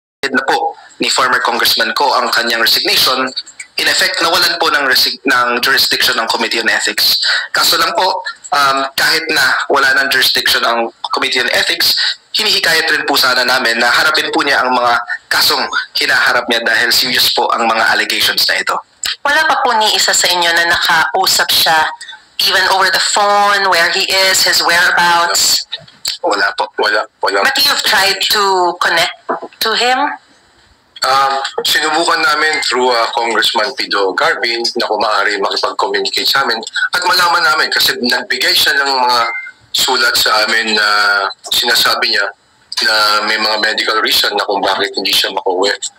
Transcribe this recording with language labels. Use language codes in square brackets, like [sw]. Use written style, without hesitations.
[tl] na po ni former Congressman Ko ang kanyang resignation, in effect, nawalan po ng jurisdiction ng Committee on Ethics. Kaso lang po, kahit na wala ng jurisdiction ang Committee on Ethics, hinihikayat rin po sana namin na harapin po niya ang mga kasong hinaharap niya dahil serious po ang mga allegations na ito. Wala pa po ni isa sa inyo na nakausap siya [en] even over the phone, where he is, his whereabouts? [tl] Wala po. Wala. [en] But you've tried to connect to him? [tl] Sinubukan namin through Congressman Pido Garvin na kung maaari makipag-communicate sa amin at malaman namin kasi nagbigay siya ng mga sulat sa amin na sinasabi niya na may mga medical reason na kung bakit hindi siya makauwi.